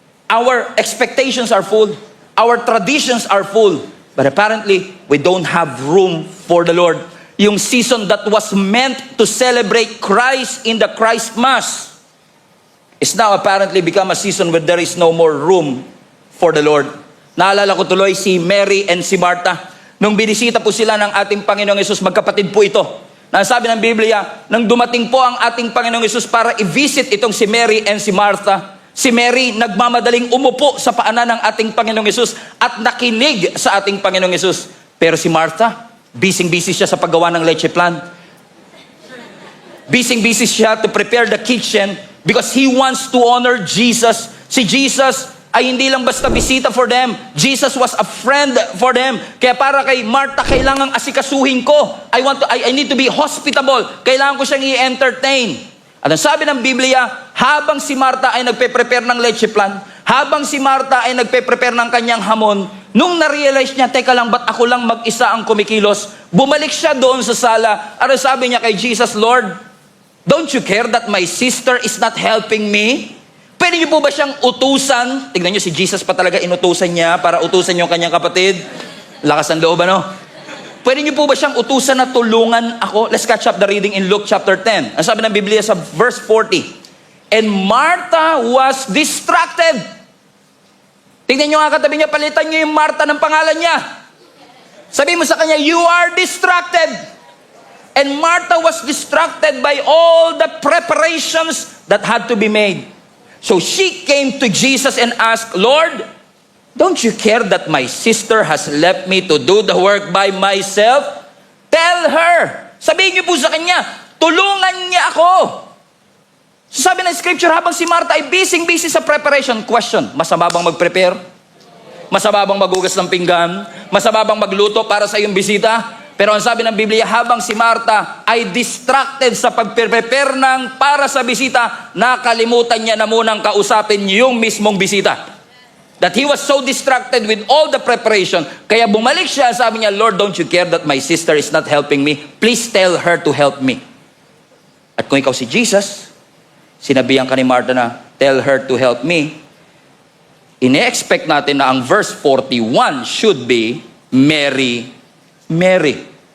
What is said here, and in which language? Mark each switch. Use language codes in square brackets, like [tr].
[en] Our expectations are full. Our traditions are full. But apparently, we don't have room for the Lord. Yung season that was meant to celebrate Christ in the Christ Mass is now apparently become a season where there is no more room for the Lord. [tl] Naalala ko tuloy si Mary and si Martha. Nung binisita po sila ng ating Panginoong Yesus, magkapatid po ito. Nasabi ng Biblia, nang dumating po ang ating Panginoong Yesus para i-visit itong si Mary and si Martha, si Mary nagmamadaling umupo sa paanan ng ating Panginoong Yesus at nakinig sa ating Panginoong Yesus. Pero si Martha, busy siya sa paggawa ng leche plan. [en] Busy siya to prepare the kitchen because he wants to honor Jesus. [tl] Si Jesus ay hindi lang basta bisita [en] for them. Jesus was a friend for them. [tl] Kaya para kay Martha, kailangang asikasuhin ko. [en] I need to be hospitable. [tl] Kailangan ko siyang i-entertain. At ang sabi ng Biblia, habang si Martha ay nagpe-prepare ng leche plan, habang si Martha ay nagpe-prepare ng kanyang hamon, nung na-realize niya, teka lang, ba't ako lang mag-isa ang kumikilos? Bumalik siya doon sa sala. At sabi niya kay Jesus, [en] Lord, don't you care that my sister is not helping me? [tl] Pwede niyo po ba siyang utusan? Tignan niyo, si Jesus pa talaga inutusan niya para utusan yung kanyang kapatid. Lakas ng loob, ano? Pwede niyo po ba siyang utusan na tulungan ako? [en] Let's catch up the reading in Luke chapter 10. [tl] Ang sabi ng Biblia sa verse 40. [en] And Martha was distracted. [tl] Tingnan niyo nga katabi niya, palitan niyo yung Martha ng pangalan niya. Sabi mo sa kanya, [en] you are distracted. And Martha was distracted by all the preparations that had to be made. So she came to Jesus and asked, Lord, don't you care that my sister has left me to do the work by myself? Tell her. [tl] Sabihin niyo po sa kanya, tulungan niya ako. So sabi ng scripture, habang si Martha ay busy sa preparation. Question, masama bang mag-prepare? Masama bang magugas ng pinggan? Masama bang magluto para sa iyong bisita? Pero ang sabi ng Biblia, habang si Martha ay distracted sa pag-prepare ng para sa bisita, nakalimutan niya na munang kausapin yung mismong bisita. [en] That he was so distracted with all the preparation. [tl] Kaya bumalik siya, sabi niya, [en] Lord, don't you care that my sister is not helping me? Please tell her to help me. [tl] At kung ikaw si Jesus, sinabihan ka ni Martha na, [en] tell her to help me, [tl] ine-expect natin na ang verse 41 [en] should be, [tl] Mary, Mary.